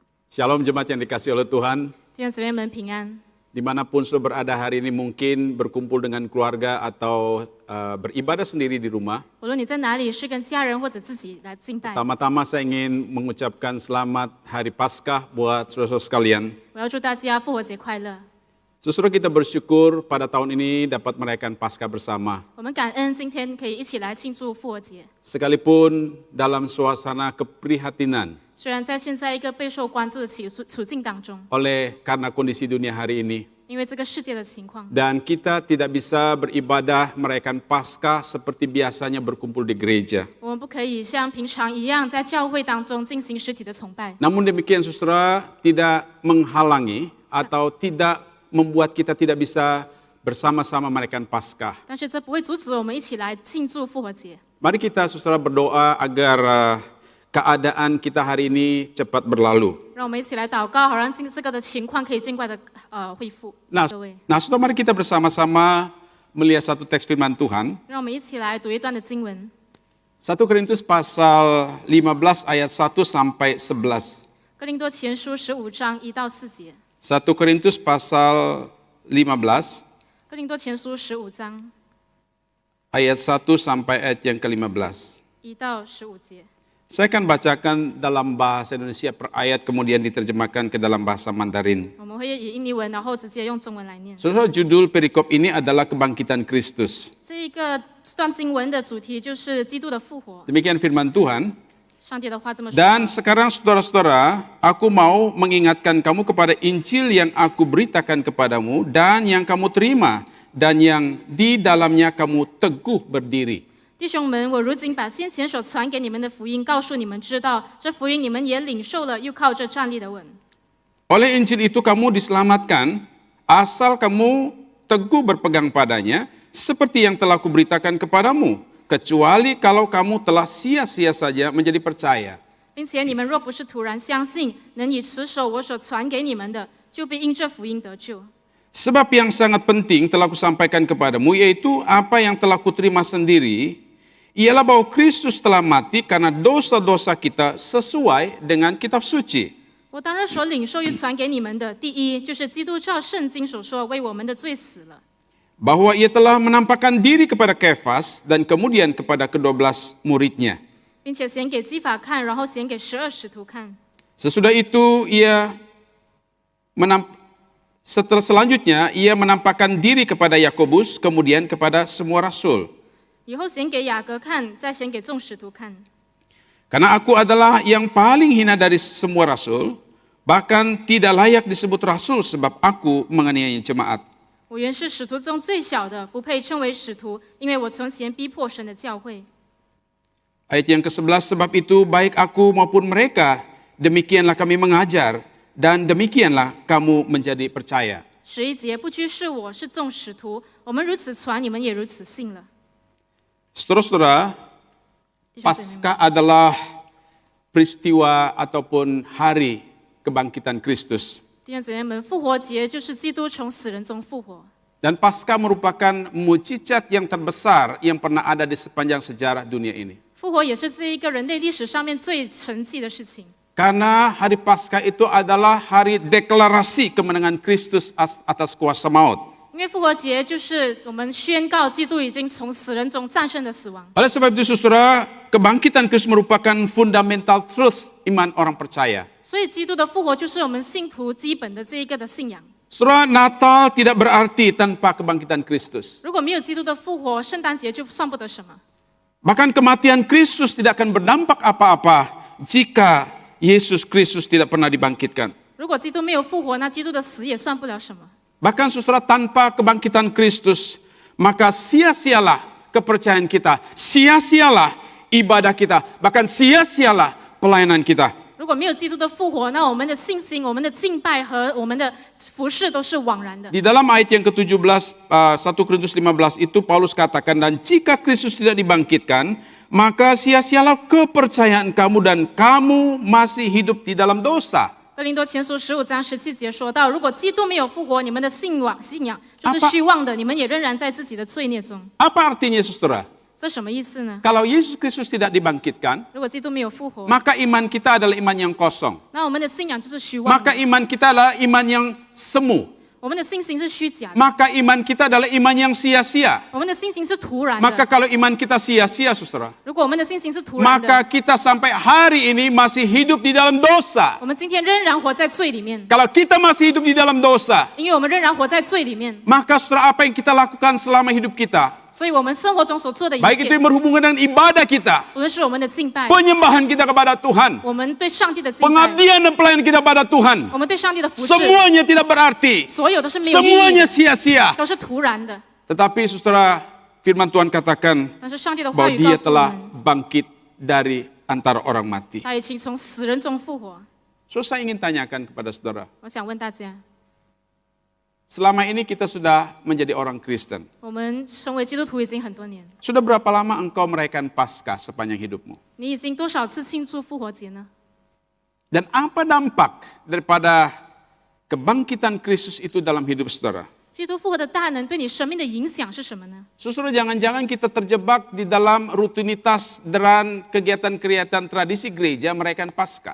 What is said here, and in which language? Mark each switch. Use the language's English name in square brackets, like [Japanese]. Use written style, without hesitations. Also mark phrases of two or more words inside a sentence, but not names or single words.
[Indonesian] Shalom jemaat yang dikasihi oleh Tuhan. [Chinese] 弟兄姊妹们平安。 [Indonesian] Dimanapun sudah berada hari ini, mungkin berkumpul dengan keluarga atau beribadah sendiri di rumah. [Chinese] 无论你在哪里，是跟家人或者自己来敬拜， [Indonesian] Pertama-tama saya ingin mengucapkan selamat Hari Paskah buat saudara-saudara sekalian. [Chinese] 我要祝大家复活节快乐。 [Indonesian] Saudara, kita bersyukur pada tahun ini dapat merayakan Paskah bersama. [Chinese] 我们感恩今天可以一起来庆祝复活节。 [Indonesian] Sekalipun dalam suasana keprihatinan [Chinese] 虽然在现在一个备受关注的处境当中， [Indonesian] karena kondisi dunia hari ini. [Chinese] 因为这个世界的情况， [Indonesian] Dan kita tidak bisa beribadah merayakan Paskah seperti biasanya berkumpul di gereja. [Chinese] 我们不可以像平常一样在教会当中进行实体的崇拜。 [Indonesian] Namun demikian saudara, tidak menghalangi atau tidak membuat kita tidak bisa bersama-sama merayakan Paskah. [Chinese] 但是这不会阻止我们一起来庆祝复活节。 [Indonesian] Mari kita saudara berdoa agar keadaan kita hari ini cepat berlalu. [Chinese] 让我们一起来祷告，好让这个的情况可以尽快的恢复。 [Indonesian] Nah, [Chinese] 各位， [Indonesian] saudara, mari kita bersama-sama melihat satu teks firman Tuhan. [Chinese] 让我们一起来读一段的经文。 [Indonesian] 1 Korintus pasal 15 ayat 1 sampai 11. [Chinese] 哥林多前书15章1到4节。 [Indonesian] 1 Korintus pasal 15 [Chinese] 哥林多前书15章 [Indonesian] ayat 1 sampai ayat yang ke-15. [Chinese] 1 到15节。 [Indonesian] Saya akan bacakan dalam bahasa Indonesia per ayat, kemudian diterjemahkan ke dalam bahasa Mandarin. [Chinese] 我们会以印尼文，然后直接用中文来念。 [Indonesian] Saudara, judul perikop ini adalah kebangkitan Kristus. [Chinese] 这段经文的主题就是基督的复活。 [Indonesian] Demikian firman Tuhan. [Chinese] 上帝的话这么说。 [Indonesian] Dan sekarang saudara-saudara, aku mau mengingatkan kamu kepada Injil yang aku beritakan kepadamu dan yang kamu terima dan yang di dalamnya kamu teguh berdiri. [Chinese] 弟兄们，我如今把先前所传给你们的福音告诉你们知道，这福音你们也领受了，又靠着站立的稳。 [Indonesian] Oleh Injil itu kamu diselamatkan, asal kamu teguh berpegang padanya, seperti yang telah kuberitakan kepadamu, kecuali kalau kamu telah sia-sia saja menjadi percaya. [Chinese] 并且你们若不是突然相信，能以持守我所传给你们的，就必因这福音得救。 [Indonesian] Sebab yang sangat penting telah kusampaikan kepadamu, yaitu apa yang telah kuterima sendiri, ialah bahwa Kristus telah mati karena dosa-dosa kita sesuai dengan kitab suci. [Chinese] 我当日所领受与传给你们的，第一就是基督照圣经所说，为我们的罪死了。 [Indonesian] Bahwa ia telah menampakkan diri kepada Kefas dan kemudian kepada ke-12 muridnya. [Chinese] 并且显给基法看，然后显给12使徒看。 [Indonesian] Sesudah itu selanjutnya ia menampakkan diri kepada Yakobus, kemudian kepada semua rasul. [Chinese] 以后显给雅各看，再显给众使徒看。 [Indonesian] Karena aku adalah yang paling hina dari semua rasul, bahkan tidak layak disebut rasul sebab aku menganiaya jemaat. [Chinese] 我原是使徒中最小的，不配称为使徒，因为我从前逼迫神的教会。 [Indonesian] Ayat yang ke-11, sebab itu baik aku maupun mereka, demikianlah kami mengajar, dan demikianlah kamu menjadi percaya. [Chinese] 11 节，不拘是我，是众使徒，我们如此传，你们也如此信了。 [Indonesian] Saudara-saudara, [Chinese] 弟兄姊妹们， [Indonesian] Paskah adalah peristiwa ataupun hari kebangkitan Kristus. [Chinese] 弟兄姊妹们，复活节就是基督从死人中复活。 [Indonesian] Dan Paskah merupakan mukjizat yang terbesar yang pernah ada di sepanjang sejarah dunia ini. [Chinese] 复活也是这一个人类历史上面最神迹的事情。 [Indonesian] Karena hari Paskah itu adalah hari deklarasi kemenangan Kristus atas kuasa maut. [Chinese] 因为复活节就是我们宣告基督已经从死人中战胜了死亡。 [Indonesian] Oleh sebab itu saudara, kebangkitan Kristus merupakan [English] fundamental truth [Indonesian] iman orang percaya. [Chinese] 所以基督的复活就是我们信徒基本的这一个的信仰。 [Indonesian] Saudara, Natal tidak berarti tanpa kebangkitan Kristus. [Chinese] 如果没有基督的复活，圣诞节就算不得什么。 [Indonesian] Bahkan kematian Kristus tidak akan berdampak apa-apa jika Yesus Kristus tidak pernah dibangkitkan. [Chinese] 如果基督没有复活，那基督的死也算不了什么。 [Indonesian] Bahkan saudara, tanpa kebangkitan Kristus, maka sia-sialah kepercayaan kita, sia-sialah ibadah kita, bahkan sia-sialah pelayanan kita. [Chinese] 如果没有基督的复活，那我们的信心、我们的敬拜和我们的服侍都是枉然的。 [Indonesian] Di dalam ayat yang ke-17, 1 Korintus 15 itu Paulus katakan, dan jika Kristus tidak dibangkitkan, maka sia-sialah kepercayaan kamu dan kamu masih hidup di dalam dosa. [Chinese] 哥林多前书15章17节说到，如果基督没有复活，你们的信仰就是虚妄的，你们也仍然在自己的罪孽中。 [Indonesian] Apa artinya saudara? [Chinese] 这什么意思呢？ [Indonesian] Kalau Yesus Kristus tidak dibangkitkan, [Chinese] 如果基督没有复活， [Indonesian] maka iman kita adalah iman yang kosong. [Chinese] 那我们的信仰就是虚妄的， [Indonesian] Maka iman kita adalah iman yang semu. [Chinese] 我们的信心是虚假的， [Indonesian] Maka iman kita adalah iman yang sia-sia. [Chinese] 我们的信心是徒然 [Indonesian] Maka [Chinese] 的。 [Indonesian] kalau iman kita sia-sia, saudara, [Chinese] 如果我们的信心是徒然 [Indonesian] maka [Chinese] 的， [Indonesian] kita sampai hari ini masih hidup di dalam dosa. [Chinese] 我们今天仍然活在罪里面， [Indonesian] Kalau kita masih hidup di dalam dosa, [Chinese] 因为我们仍然活在罪里面， [Indonesian] maka saudara, apa yang kita lakukan selama hidup kita, [Chinese] 所以我们生活中所做的一 [Indonesian] baik itu [Chinese] 切， [Indonesian] yang berhubungan dengan ibadah kita, [Chinese] 无论是我们的敬拜， [Indonesian] penyembahan kita kepada Tuhan, [Chinese] 我们对上帝的敬拜， [Indonesian] pengabdian dan pelayanan kita pada Tuhan, [Chinese] 我们对上帝的服侍， [Indonesian] semuanya tidak berarti, [Chinese] 所有都是没有意义 [Indonesian] semuanya [Chinese] 的， [Indonesian] sia-sia. [Chinese] 都是徒然的。 [Indonesian] Tetapi saudara, firman Tuhan katakan [Chinese] 但是上帝的话 [Indonesian] bahwa [Chinese] 语告 [Indonesian] Dia [Chinese] 诉我 [Indonesian] telah [Chinese] 们， [Indonesian] bangkit dari antara orang mati. [Chinese] 他已经从死人中复活。 [Indonesian] So saya ingin tanyakan kepada saudara, [Chinese] 我想问大家， [Indonesian] selama ini kita sudah menjadi orang Kristen. [Chinese] 我们成为基督徒已经很多年， [Indonesian] Sudah berapa lama engkau merayakan Paskah sepanjang hidupmu? [Chinese] 你已经多少次庆祝复活节呢？ [Indonesian] Dan apa dampak daripada kebangkitan Kristus itu dalam hidup saudara? [Chinese] 基督复活的大能对你生命的影响是什么呢？ [Indonesian] Saudara, jangan-jangan kita terjebak di dalam rutinitas dan kegiatan-kegiatan tradisi gereja merayakan Paskah.